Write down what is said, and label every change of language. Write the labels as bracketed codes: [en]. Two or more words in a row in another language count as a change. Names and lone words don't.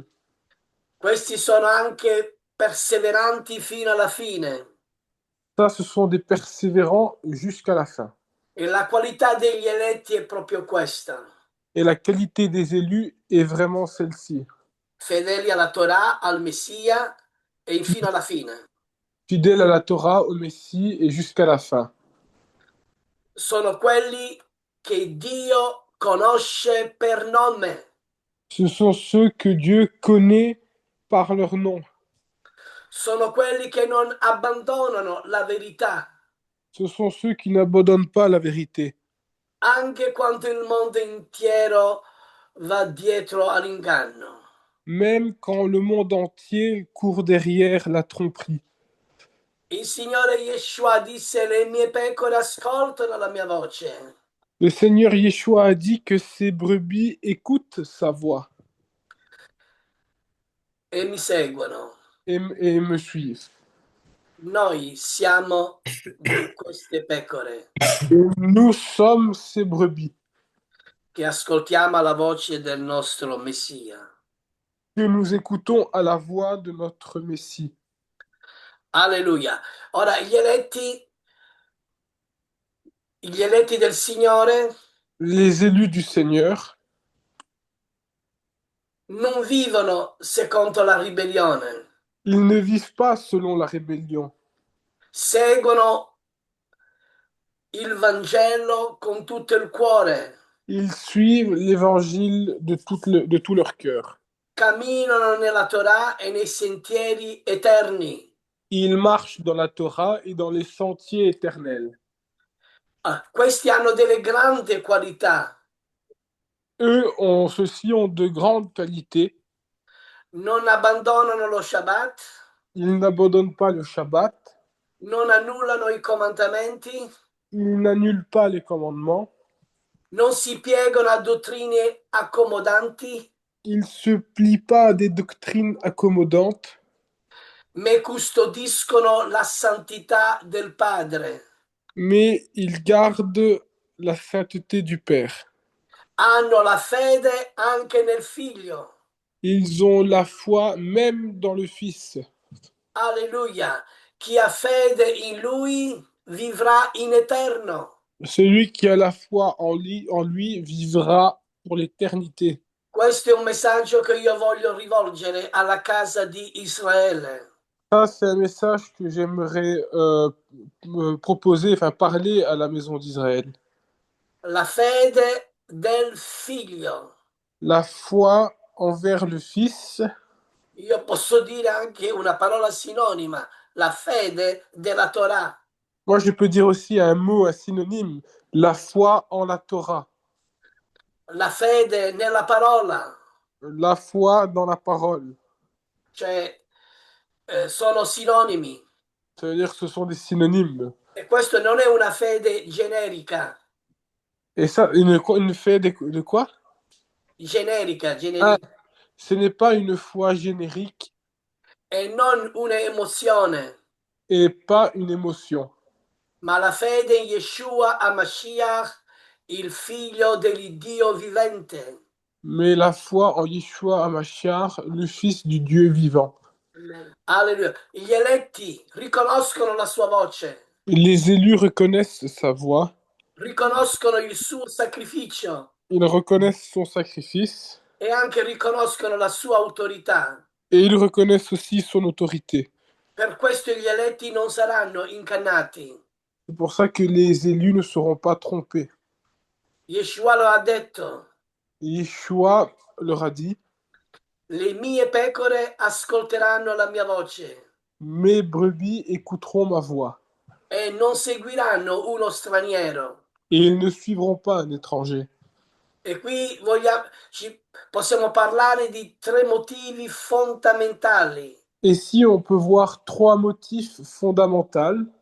[it] Questi sono anche perseveranti fino alla fine. [fr] Ça, ce sont des persévérants jusqu'à la fin. [it] E la qualità degli eletti è proprio questa. [fr] Et la qualité des élus est vraiment celle-ci. [it] Fedeli alla Torah, al Messia e fino alla fine. [fr] Fidèles à la Torah, au Messie et jusqu'à la fin. [it] Sono quelli che Dio conosce per nome. [fr] Ce sont ceux que Dieu connaît par leur nom. [it] Sono quelli che non abbandonano la verità, [fr] Ce sont ceux qui n'abandonnent pas la vérité, [it] anche quando il mondo intero va dietro all'inganno. [fr] même quand le monde entier court derrière la tromperie. [it] Il Signore Yeshua disse: le mie pecore ascoltano la mia voce [fr] Le Seigneur Yeshua a dit que ses brebis écoutent sa voix [it] e mi seguono. [fr] et me suivent. [it] Noi siamo di queste pecore [fr] Et nous sommes ses brebis, [it] che ascoltiamo la voce del nostro Messia. [fr] que nous écoutons à la voix de notre Messie. [it] Alleluia. Ora, gli eletti del Signore [fr] Les élus du Seigneur [it] non vivono secondo la ribellione, [fr] ils ne vivent pas selon la rébellion. [it] seguono il Vangelo con tutto il cuore, [fr] Ils suivent l'évangile de tout leur cœur. [it] camminano nella Torah e nei sentieri eterni. [fr] Ils marchent dans la Torah et dans les sentiers éternels. [it] Questi hanno delle grandi qualità. [fr] Ceux-ci ont de grandes qualités. [it] Non abbandonano lo Shabbat, [fr] Ils n'abandonnent pas le Shabbat. [it] non annullano i comandamenti, [fr] Ils n'annulent pas les commandements. [it] non si piegano a dottrine accomodanti, [fr] Ils ne se plient pas à des doctrines accommodantes, [it] ma custodiscono la santità del Padre. [fr] mais ils gardent la sainteté du Père. [it] Hanno la fede anche nel Figlio. [fr] Ils ont la foi même dans le Fils. [it] Alleluia. Chi ha fede in Lui vivrà in eterno. [fr] Celui qui a la foi en lui vivra pour l'éternité. [it] Questo è un messaggio che io voglio rivolgere alla casa di Israele. [fr] Ça, c'est un message que j'aimerais proposer, enfin parler à la maison d'Israël. [it] la fede del figlio. [fr] La foi envers le Fils. [it] Io posso dire anche una parola sinonima, la fede della Torah, [fr] Moi, je peux dire aussi un mot, un synonyme, la foi en la Torah, [it] la fede nella parola, [fr] la foi dans la parole. [it] cioè sono sinonimi. [fr] Ça veut dire que ce sont des synonymes. [it] E questo non è una fede generica, [fr] Et ça, une foi de quoi? [it] generica, [fr] Ah, ce n'est pas une foi générique [it] e non un'emozione, [fr] et pas une émotion, [it] ma la fede in Yeshua HaMashiach, il figlio dell'Iddio vivente. [fr] mais la foi en Yeshua HaMashiach, le Fils du Dieu vivant. [it] Alleluia. Gli eletti riconoscono la sua voce, [fr] Les élus reconnaissent sa voix, [it] riconoscono il suo sacrificio [fr] ils reconnaissent son sacrifice [it] e anche riconoscono la sua autorità. [fr] et ils reconnaissent aussi son autorité. [it] Per questo gli eletti non saranno ingannati. [fr] C'est pour ça que les élus ne seront pas trompés. [it] Yeshua lo ha detto, [fr] Yeshua leur a dit, [it] le mie pecore ascolteranno la mia voce [fr] mes brebis écouteront ma voix [it] e non seguiranno uno straniero. [fr] et ils ne suivront pas un étranger. [it] E qui possiamo parlare di tre motivi fondamentali, [fr] Ici, on peut voir trois motifs fondamentaux